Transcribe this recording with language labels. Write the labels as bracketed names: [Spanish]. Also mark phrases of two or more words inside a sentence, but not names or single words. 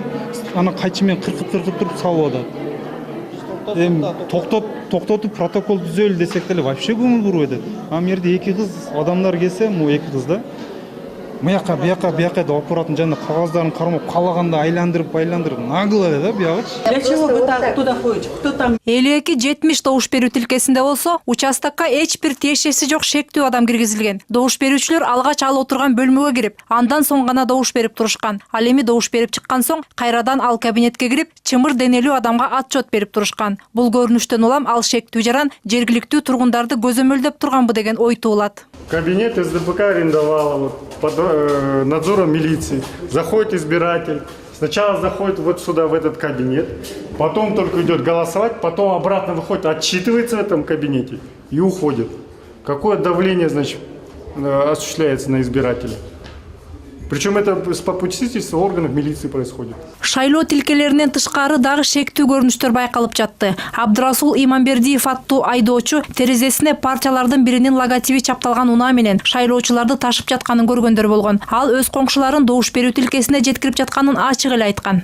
[Kyrgyz] Аны кайчы менен кыркып туруп салып атат. Эми токтотуп протокол түзөлү десек деле вообще көңүл бурбай атат. Ам жерде эки кыз адамдар келсе, му эки кыз да. Мыяка бияка да аппараттын жанында кагаздарын кармап, калаганда айландырып нагло эле да биягычы. [Russian] Для чего вы так туда ходите? Кто там? [Kyrgyz] Эйлеки 70 добуш берүү тилкесинде болсо, участокко эч бир тиешеси жок шектүү адам киргизилген. Добуш берүүчүлөр алгач ал отурган бөлмөгө кирип, андан соң гана добуш берип турушкан. Ал эми добуш берип чыккан соң кайрадан ал кабинетке кирип, чымыр денелүү адамга отчет берип турушкан. Бул көрүнүштөн улам ал шектүү жаран жергиликтүү тургундарды көзөмөлдөп турганбы деген ой туулат. [Russian] Кабинет СДПК арендовала под надзором милиции. Заходит избиратель, сначала заходит вот сюда, в этот кабинет, потом только идет голосовать, потом обратно выходит, отчитывается в этом кабинете и уходит. Какое давление, значит, осуществляется на избирателя? Причем это с попустительства органов милиции происходит. [Kyrgyz] Шайлоо тилкелеринен тышкары дагы шектүү көрүнүштөр байкалып жатты. Абдырасул Иманбердиев аттуу айдоочу терезесине партиялардын биринин логотиби чапталган унаа менен шайлоочуларды ташып жатканын көргөндөр болгон. Ал өз коңшуларын добуш берүү тилкесине жеткирип жатканын ачык эле айткан.